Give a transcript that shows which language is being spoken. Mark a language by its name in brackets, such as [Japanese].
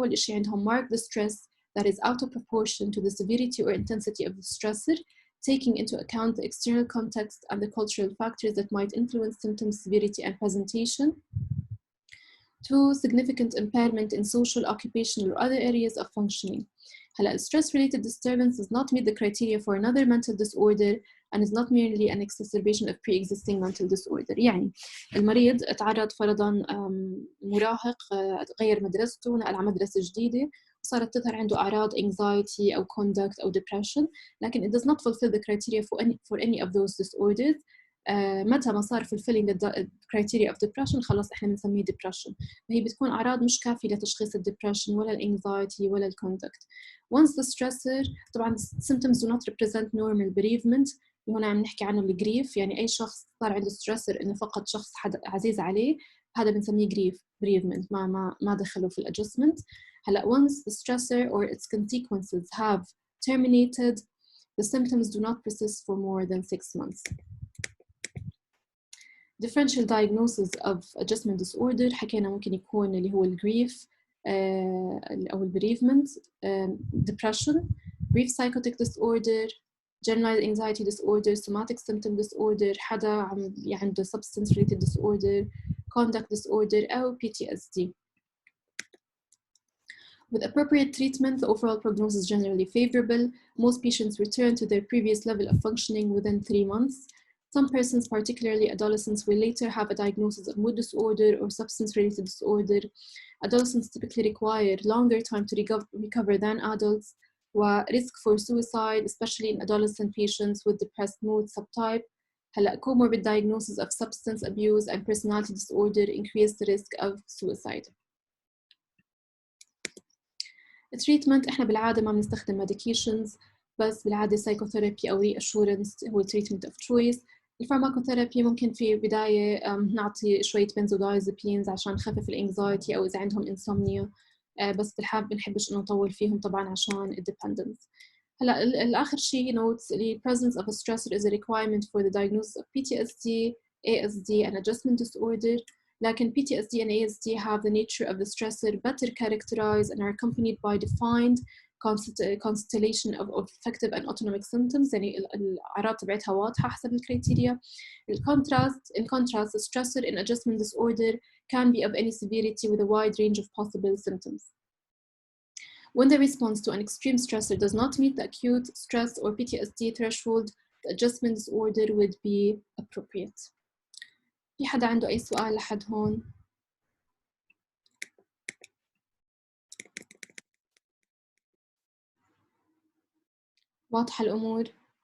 [Arabic] أول إشي عندهم [English] marked distress that is out of proportion to the severity or intensity of the stressor, taking into account the external context and the cultural factors that might influence symptom severity and presentation. 2. Significant impairment in social, occupational, or other areas of functioning. هلا stress-related disturbance does not meet the criteria for another mental disorder and is not merely an exacerbation of pre-existing mental disorder. [Arabic] يعني المريض تعرض فرضاً مراهق غير مدرسته، نقل على مدرسة جديدة وصارت تظهر عنده أعراض anxiety أو conduct أو depression، لكن [English] it does not fulfill the criteria for any of those disorders. [Arabic] متى ما صار [English] fulfilling the criteria of depression [Arabic] خلاص إحنا بنسميه depression. فهي بتكون أعراض مش كافية لتشخيص الdepression ولا الanxiety ولا الconduct. [English] Once the stressor، طبعاً symptoms do not represent normal bereavement. [Arabic] هنا عم نحكي عنه الجريف، يعني أي شخص صار عنده stressor إنه فقد شخص حدا عزيز عليه هذا بنسميه grief bereavement، ما دخله في الadjustment. [English] هلا once the stressor or its consequences have terminated, the symptoms do not persist for more than 6 months. Differential diagnosis of adjustment disorder [Arabic] حكينا ممكن يكون اللي هو الجريف أو [English] bereavement, depression, brief psychotic disorder, generalized anxiety disorder, somatic symptom disorder، [Arabic] حدا عنده [English] substance related disorder, conduct disorder أو PTSD. With appropriate treatment, the overall prognosis is generally favorable. Most patients return to their previous level of functioning within 3 months. Some persons, particularly adolescents, will later have a diagnosis of mood disorder or substance-related disorder. Adolescents typically require longer time to recover than adults. Risk for suicide, especially in adolescent patients with depressed mood subtype. Comorbid diagnosis of substance abuse and personality disorder increase the risk of suicide. [Arabic] التريتمنت احنا بالعادة ما بنستخدم medications، بس بالعادة psychotherapy أو reassurance هو treatment of choice. الفارماكوثيرابي ممكن في بداية نعطي شوية benzodiazepines عشان نخفف الانكزايتي أو إذا عندهم insomnia، بس بنحبش إنه نطول فيهم طبعاً عشان dependence. هلا الآخر شيء [English] notes the presence of a stressor is a requirement for the diagnosis of PTSD, ASD and adjustment disorder. لكن PTSD and ASD have the nature of the stressor better characterized and are accompanied by defined constellation of affective and autonomic symptoms. [Arabic] يعني الأعراض تبعتها واضحة حسب الكريتيريا. [English] In contrast, the stressor in adjustment disorder can be of any severity with a wide range of possible symptoms. When the response to an extreme stressor does not meet the acute stress or PTSD threshold, the adjustment disorder would be appropriate. [Arabic] في حدا عنده أي سؤال لحد هون؟ واضحة الأمور؟